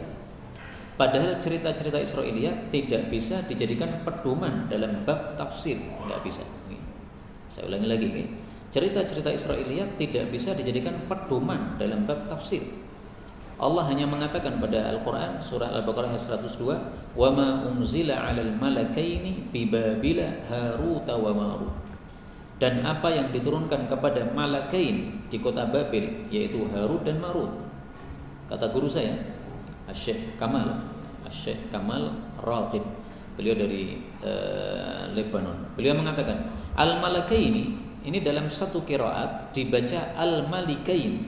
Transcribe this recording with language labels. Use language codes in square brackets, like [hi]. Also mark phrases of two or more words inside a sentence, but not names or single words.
[id] Padahal cerita-cerita Israiliyat tidak bisa dijadikan pedoman dalam bab tafsir, tidak bisa. Saya ulangi lagi, cerita-cerita Israiliyat tidak bisa dijadikan pedoman dalam bab tafsir. Allah hanya mengatakan pada Al-Quran surah Al-Baqarah ayat 102, [ar] وما أنزل على الملكين ببابل هاروت وماروت. [id] Dan apa yang diturunkan kepada malakain di kota Babil, yaitu Harut dan Marut. Kata guru saya, Syekh Kamal Raqib, beliau dari Lebanon. Beliau mengatakan al-malakaini ini dalam satu qiraat dibaca al-malikain.